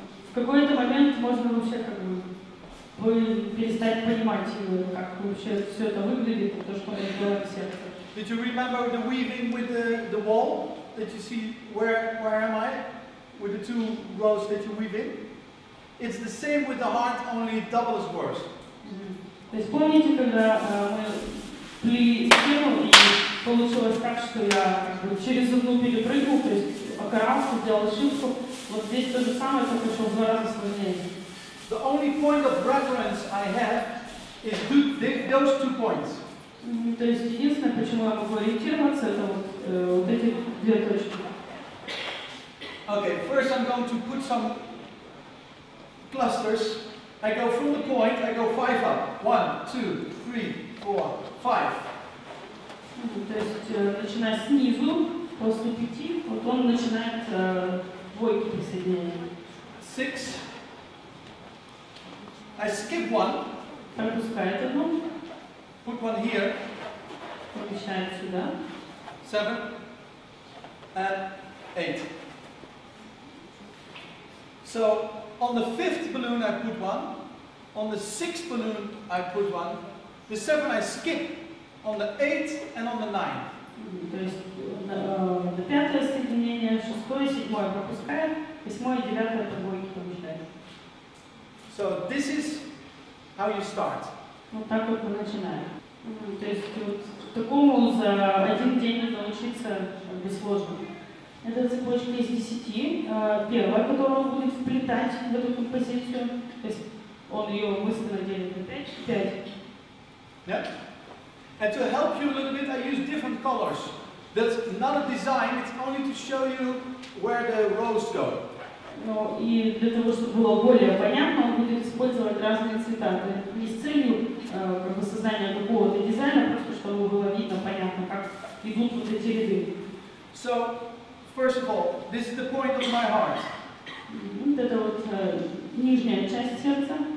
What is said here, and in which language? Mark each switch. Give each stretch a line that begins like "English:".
Russian: В какой-то момент можно вообще как бы перестать понимать, как вообще все это выглядит, то, что мы делаем в сердце.
English: Did you remember the weaving with the wall? That you see, where am I? With the two rows that you weave in? It's the same with the heart, only double as worse.
Russian: То есть помните, когда мы плели стену и получилось так, что я как бы через одну перепрыгнул, то есть окарался, сделал ошибку. Вот здесь то же самое, только еще в 2 раза сложнее.
English: The only point of reference I have is those 2 points.
Russian: То есть единственное, почему я могу ориентироваться, это вот эти 2 точки.
English: Okay, first I'm going to put some clusters. I go from the point, I go 5 up. 1, 2, 3, 4, 5.
Russian: То есть, начиная снизу, после 5, вот он начинает двойки присоединения.
English: 6. I skip 1.
Russian: Пропускает одну.
English: Put 1 here.
Russian: Помещает сюда.
English: 7 and 8. So on the 5th balloon I put 1. On the 6th balloon I put 1. The 7 I skip. On the 8th and on the 9th.
Russian: То есть на 5-е соединение, 6-е, 7-е пропускает, 8-е и 9-е по двойке помещает.
English: So this is how you start.
Russian: Вот так вот мы начинаем. То есть вот такому за один день научиться бессложно. Это цепочка из 10. Первая, которую он будет вплетать в эту композицию. То есть он ее мысленно делит на 5.
English: Yeah? And to help you a little bit, I use different colors. That's not a design, it's only to show you where the rows go.
Russian: Ну, и для того, чтобы было более понятно, он будет использовать разные цвета. Не с целью как бы создания какого-то дизайна, просто чтобы было видно, понятно, как идут вот эти ряды.
English: So, first of all, this is the point of my heart.
Russian: Вот это вот нижняя часть сердца.